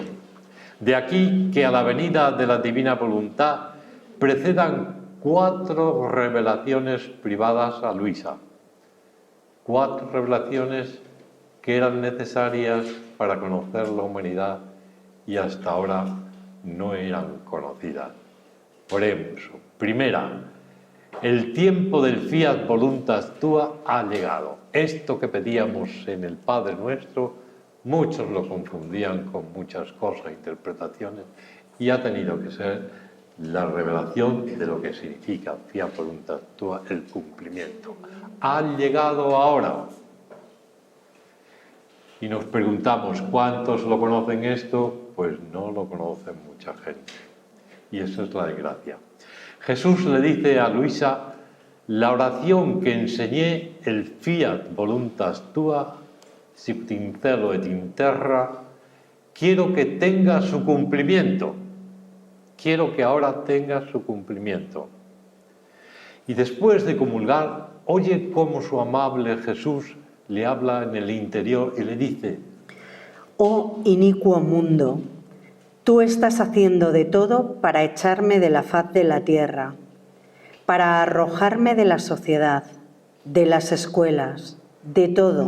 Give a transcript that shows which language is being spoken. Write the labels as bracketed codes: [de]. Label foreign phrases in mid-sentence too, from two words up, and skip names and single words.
[es] De aquí que a la venida de la divina voluntad precedan 4 revelaciones privadas a Luisa. 4 revelaciones que eran necesarias para conocer la humanidad y hasta ahora no eran conocidas. Por ejemplo, primera, el tiempo del [la] fiat voluntas tua [es] ha llegado. Esto que pedíamos en el Padre Nuestro, muchos lo confundían con muchas cosas, interpretaciones, y ha tenido que ser la revelación de lo que significa [la] fiat voluntas tua, [es] el cumplimiento. Ha llegado ahora. Y nos preguntamos, ¿cuántos lo conocen esto? Pues no lo conocen mucha gente. Y eso es la desgracia. Jesús le dice a Luisa, la oración que enseñé, el [la] fiat voluntas tua, sic in cielo et in terra, [es] quiero que tenga su cumplimiento. Quiero que ahora tenga su cumplimiento. Y después de comulgar, oye cómo su amable Jesús le habla en el interior y le dice, oh inicuo mundo, tú estás haciendo de todo para echarme de la faz de la tierra, para arrojarme de la sociedad, de las escuelas, de todo.